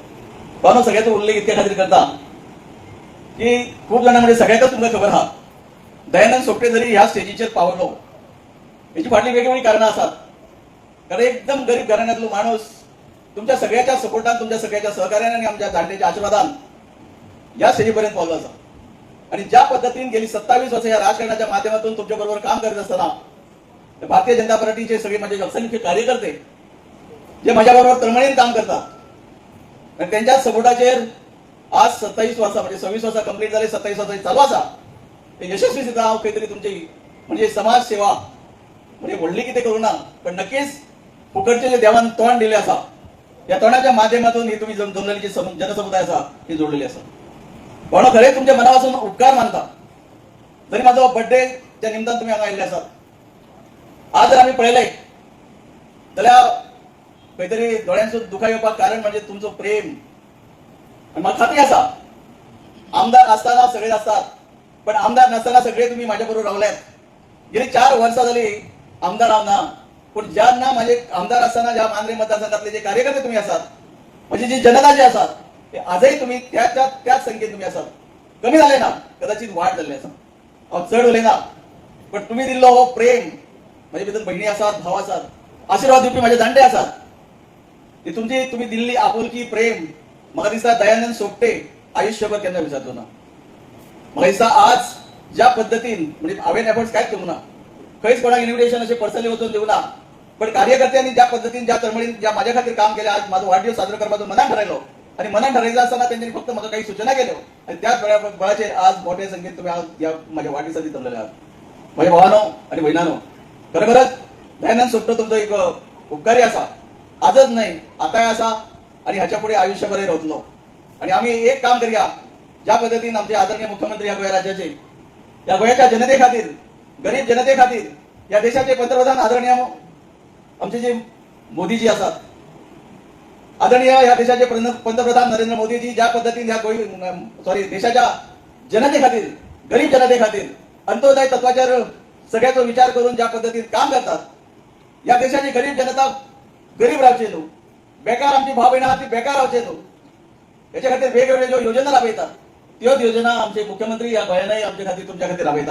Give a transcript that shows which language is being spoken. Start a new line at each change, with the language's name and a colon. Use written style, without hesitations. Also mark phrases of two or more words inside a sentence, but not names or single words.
Konkani: पण सगळ्याचो उल्लेख इतक्या खातीर करता की खूप जाणां म्हणजे सगळ्यांकच तुमकां खबर आहा दयानंद सोपटे जरी ह्या स्टेजीचेर पावलो हेची फाटली वेगवेगळी कारणां आसात. कारण एकदम गरीब घराण्यांतलो माणूस तुमच्या सगळ्याच्या सपोर्टान तुमच्या सगळ्याच्या सहकार्यान आणि आमच्या जाणट्याच्या आशीर्वादान या स्टेजीपर्यंत पावलो आसा.
Marathi: आणि ज्या पद्धतीने गेली 27 वर्ष या राजकारणाच्या माध्यमातून तुमच्या बरोबर काम करत असताना भारतीय जनता पार्टीचे सगळे माझे असंख्य कार्यकर्ते जे माझ्या बरोबर तळमळीने काम करतात आणि त्यांच्या सपोर्टाचेर आज 27 वर्सां म्हणजे 26 वर्सां कंप्लीट झाले, 27 वर्सां चालू आसा.
Konkani: ते यशस्वी सुद्धा हांव खंय तरी तुमची म्हणजे समाज सेवा म्हणजे व्हडली कितें करूं ना पण नक्कीच फुकटचे जे देवान तोंड दिले आसा या तोंडाच्या माध्यमातून ही तुम्ही जमलेली जी जनसमुदाय असा ही जोडलेली असा. पण खरे तुमच्या मनापासून उपकार मानता. जरी माझा बर्थडेच्या निमतान तुम्ही हांगा आयिल्ले आसात. आज जर आम्ही पळयलें जाल्यार खंय तरी दोळ्यांसून दुखां येवपाक कारण म्हणजे तुमचो प्रेम. आनी म्हाका खात्री आसा आमदार आसतना सगळे आसतात, पण आमदार नासतना सगळे तुम्ही माझ्या बरोबर रावल्यात. गेली 4 वर्सां जाली आमदार हांव ना,
Marathi: पण ज्यांना माझे आमदार असताना ज्या मांद्रे मतदारसंघातले जे कार्यकर्ते तुम्ही आसात, म्हणजे जी जनता जी आसात, ते आजही तुम्ही त्याच संख्येत तुम्ही आसात.
Konkani: कमी झाले ना, कदाचित वाढ झाली आसा. हांव चड उलयना, पण तुम्ही दिल्लो हो प्रेम, माझे भितर भयणी आसात, भाव आसात, आशीर्वाद दिवपी माझे जाणटे आसात, ती तुमची तुम्ही दिल्ली आपुलकी प्रेम म्हाका दिसता दयानंद सोपटे आयुष्यभर केन्ना विसरचो ना. म्हाका दिसता आज ज्या पद्धतीन म्हणजे हांवें एफर्ट्स कांयच करूं ना, खंयच कोणाक इन्व्हिटेशन असे पर्सनली वचून दिवं ना,
Marathi: पण कार्यकर्त्यांनी ज्या पद्धतीने ज्या तळमळीन ज्या माझ्या खातीर काम केले, आज माझा वाढदिवस साजरा करपाचो मनात ठरयलो आणि मनात ठरयलो असताना त्यांनी फक्त म्हाका काही सूचना केल्यो आणि त्याच बळाचेर आज मोठ्या संख्येन तुम्ही आज या माझ्या वाढदिवसाची जमलेले आहात.
Konkani: माझ्या भावानो आणि भयणानो, खरोखरच दयानंद सोपटो तुमचो एक उपकारी आसा. आजच नाही, आताय आसा आणि हाच्या पुढे आयुष्यभर रावतलो. आणि आम्ही एक काम करूया, ज्या पद्धतीन आमचे आदरणीय मुख्यमंत्री या गोंय राज्याचे, या गोंयच्या जनते खातीर, गरीब जनते खातीर,
Marathi: या देशाचे पंतप्रधान आदरणीय आमचे जे मोदीजी असतात,
Konkani: आदरणीय या देशाचे पंतप्रधान नरेंद्र मोदीजी ज्या पद्धतीने या देशाच्या जनते खातीर, गरीब जनते खातीर अंत्योदय तत्वाचेर सगळ्याचो विचार करून ज्या पद्धतीने काम करतात, या देशाची गरीब जनता गरीब रावचे न्हू, बेकार आमची भाव भयणां आहात ती बेकार रावचे न्हू, याच्या खातीर वेगवेगळ्यो ज्यो योजना राबयतात, त्योच योजना आमचे मुख्यमंत्री या गोंयानय आमच्या खातीर तुमच्या खातीर राबयतात.